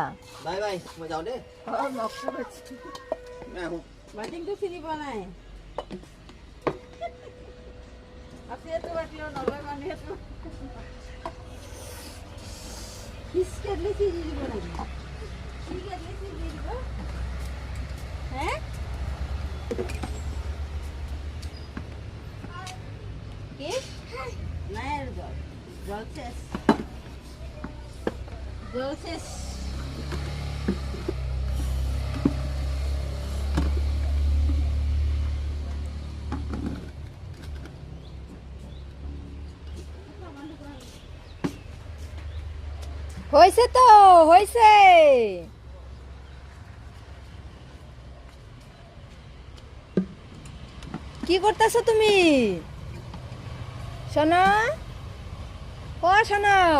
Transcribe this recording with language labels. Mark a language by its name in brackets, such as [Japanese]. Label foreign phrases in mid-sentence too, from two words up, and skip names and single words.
[Assamese] বাই বাই মই যাওঁ দেই বাটিংটো চিনি পোৱা নাই আছেতো বাটিও নলয় মানুহেতো বিস্কেটলে চিনি দিব লাগে বিস্কেটলে চিনি দিব হ্যাঁ কি নাই আর জল জল শেষ জল শেষ [Bangla] হয়েছে তো হয়েছে কি করতেছো তুমি শোনো ও শোনো